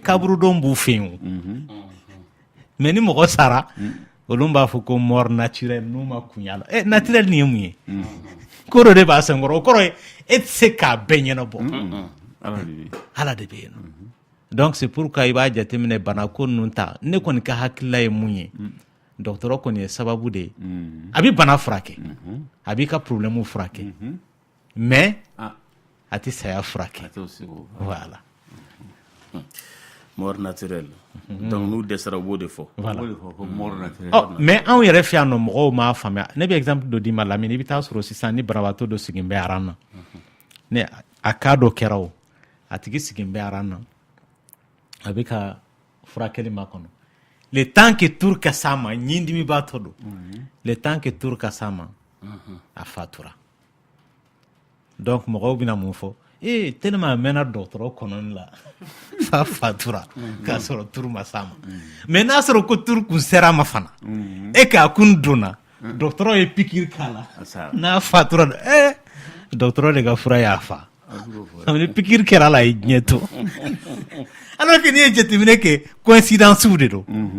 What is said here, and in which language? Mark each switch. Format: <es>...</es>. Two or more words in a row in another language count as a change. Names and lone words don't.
<bm>kaburudon b'u fɛ yen o mais ni mɔgɔ sara olu b'a fɔ ko</bm> <fr>mort naturel</fr> <bm>n'u ma kunya la naturel nin ye mun ye ko dɔ de b'a senkɔrɔ o kɔrɔ ye e tɛ se k'a bɛɛ ɲɛnabɔ ala de bɛ yen nɔ</bm> <fr>donc c'est pourquoi</fr> <bm>i b'a jateminɛ bana ko ninnu ta ne kɔni ka hakilila ye mun ye dɔgɔtɔrɔ kɔni ye sababu de ye a bɛ bana furakɛ a b'i ka problème furakɛ mais a tɛ saya furakɛ voilà</bm> <fr>mort naturel</fr> <bm>donc n'u dɛsɛra u b'o de fɔ mais anw yɛrɛ fɛ yan nɔ mɔgɔw m'a faamuya ne bɛ exemple dɔ d'i ma Lamini i bɛ taa sɔrɔ sisan ni banabaatɔ dɔ sigilen bɛ aran na ne a cas dɔ kɛra o a tigi sigilen bɛ aran na a bɛ ka furakɛli ma kɔnɔ</bm> <fr>le temps que tour</fr> <bm>ka s'a ma ɲindimibaatɔ don</bm> <fr>le temps que tour</fr> <bm>ka s'a ma a fatura donc mɔgɔw bɛna mun fɔ tellement a mɛnna dɔgɔtɔrɔ kɔnɔni la fa fatura k'a sɔrɔ tour ma s'a ma mais n'a sɔrɔ ko tour kun sera ma fana e k'a kun donna dɔgɔtɔrɔ ye pikiri k'a la n'a fatura dɔgɔtɔrɔ de ka fura y'a fa ni pikiri kɛra la ye diɲɛ to</bm> <fr>alors que</fr> <bm>n'i ye jateminɛ kɛ coïncidence de don</bm>